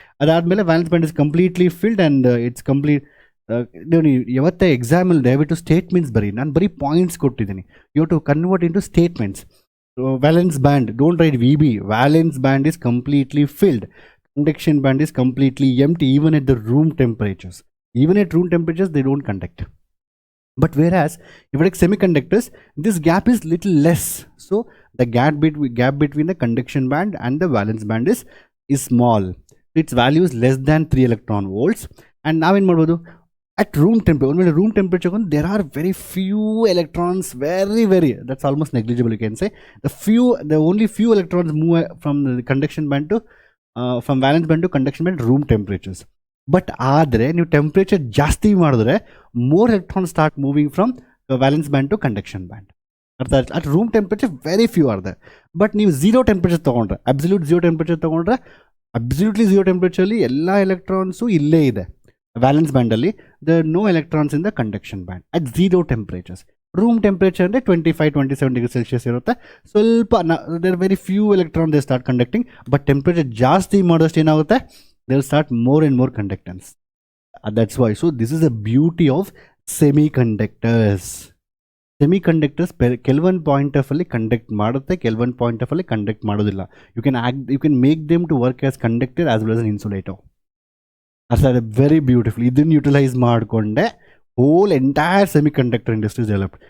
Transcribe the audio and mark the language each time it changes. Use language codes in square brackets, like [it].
[kn] ಅದಾದಮೇಲೆ [en] Valence band is completely filled and it's complete. [kn] ನೀವು ಯಾವತ್ತೇ ಎಕ್ಸಾಮಲ್ಲಿ ದಯವಿಟ್ಟು ಸ್ಟೇಟ್ಮೆಂಟ್ಸ್ ಬರೀ, ನಾನು ಬರೀ ಪಾಯಿಂಟ್ಸ್ ಕೊಟ್ಟಿದ್ದೀನಿ, [en] You to convert into statements. Valence band, don't write V B, valence band is completely filled, conduction band is completely empty even at the room temperatures. Even at room temperatures they don't conduct. But whereas if you take semiconductors, this gap is little less. So the gap between the conduction band and the valence band is small. Its value is less than 3 electron volts. And now in modu at room temperature there are very few electrons, very that's almost negligible, you can say. The only few electrons move from the conduction band to from valence band to conduction band room temperatures. But [kn] ಆದರೆ ನೀವು temperature ಜಾಸ್ತಿ ಮಾಡಿದ್ರೆ [en] More electron start moving from valence band to conduction band. [kn] ಅರ್ಥ ಆಯ್ತು? [en] At room temperature very few are there. [kn] But ನೀವು 0 temperature ತೊಗೊಂಡ್ರೆ, absolute 0 temperature ತೊಗೊಂಡ್ರೆ, absolutely 0 ಟೆಂಪ್ರೇಚರಲ್ಲಿ ಎಲ್ಲ ಎಲೆಕ್ಟ್ರಾನ್ಸು ಇಲ್ಲೇ ಇದೆ valence ಬ್ಯಾಂಡಲ್ಲಿ. [en] The no electrons in the conduction band at 0 temperatures. [kn] Room temperature ಅಂದರೆ 25-27 degree Celsius ಇರುತ್ತೆ. [en] ಸ್ವಲ್ಪ there very few electron they start conducting. [kn] But temperature ಜಾಸ್ತಿ ಮಾಡೋಷ್ಟು ಏನಾಗುತ್ತೆ, [en] they'll start more and more conductance. That's why. So this is the beauty of semiconductors. [kn] Semiconductors ಕೆಲವೊಂದು point of ಅಲ್ಲಿ conduct ಮಾಡುತ್ತೆ, ಕೆಲವೊಂದು ಪಾಯಿಂಟ್ ಆಫ್ ಅಲ್ಲಿ ಕಂಡಕ್ಟ್ ಮಾಡೋದಿಲ್ಲ. [en] You can make them to work as conductor as well as an insulator. [kn] ಅರ್ಥ very beautiful. ಇದನ್ನು utilise ಮಾಡಿಕೊಂಡೆ hole entire semiconductor industries developed.